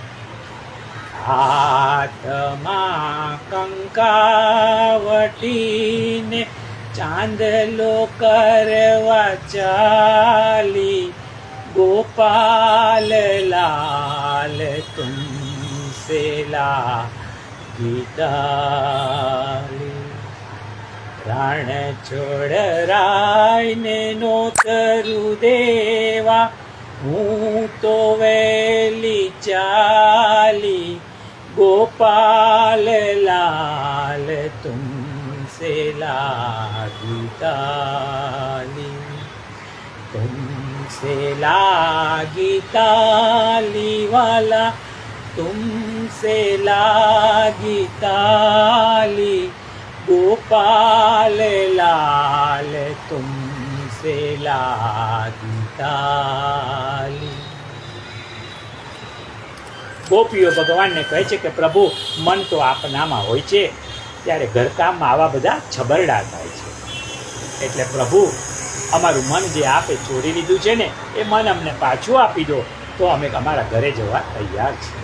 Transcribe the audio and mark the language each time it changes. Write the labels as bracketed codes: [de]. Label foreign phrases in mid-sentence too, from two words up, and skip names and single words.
[gu] હાથમાં કંકાવટીને ચાંદલો કરવા ચાલી, [hi] गोपाल लाल तुमसे लागी ताली. [gu] પ્રાણ છોડરાયને નોતરું દેવા, હું તો [hi] વેલી चाली गोपाल लाल तुमसे लागी ताली, तुमसे लागी ताली वाला, तुमसे लागी ताली गोपाल लाल तुमसे लागी ताली। [gu] ગોપીઓ ભગવાનને કહે છે કે પ્રભુ મન તો આપનામાં હોય છે, ત્યારે ઘરકામમાં આવા બધા છબરડા થાય છે, એટલે પ્રભુ અમારું મન જે આપે ચોરી લીધું છે ને એ મન અમને પાછું આપી દો તો અમે અમારા ઘરે જવા તૈયાર છીએ.